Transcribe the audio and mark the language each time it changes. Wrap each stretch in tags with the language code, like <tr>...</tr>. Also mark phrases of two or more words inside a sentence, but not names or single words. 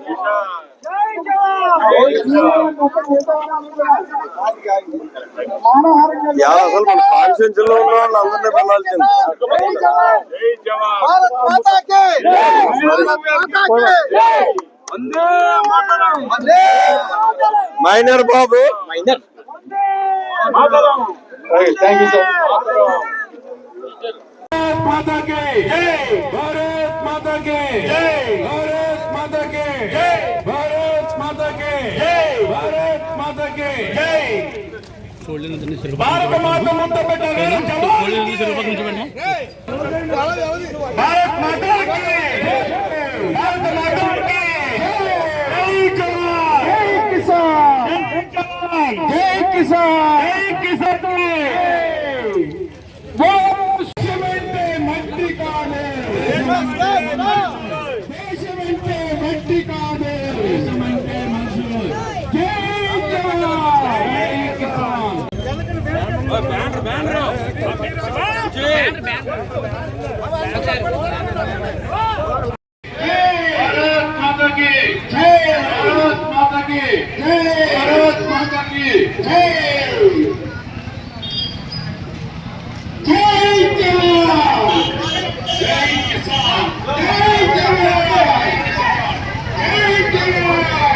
<te>అసలు మన కాన్స్టిట్యూన్స్ లో ఉన్న వాళ్ళు అందరినీ వెళ్ళాల్సింది. మైనర్ బాబు,</te> <en>thank you sir.</en> <hi>माता के जय, भारत माता के जय, भारत माता के जय, भारत माता के जय, भारत माता के जय.</hi> <te>భారత మాత ముందు పెట్టారు</te> <hi>भारत माता की, भारत माता की जय जवान, जय किसान, जय किसान, जय किसान.</hi> <te>దేశమంటే మట్టి కాదే, దేశమంటే మట్టి కాదే, దేశమంటే మనుషులు.</te> <hi>जय जवान, जय किसान. भारत माता की जय, भारत माता की जय, भारत माता की जय. जय जवान, जय किसान, जय जवान, जय जवान.</hi>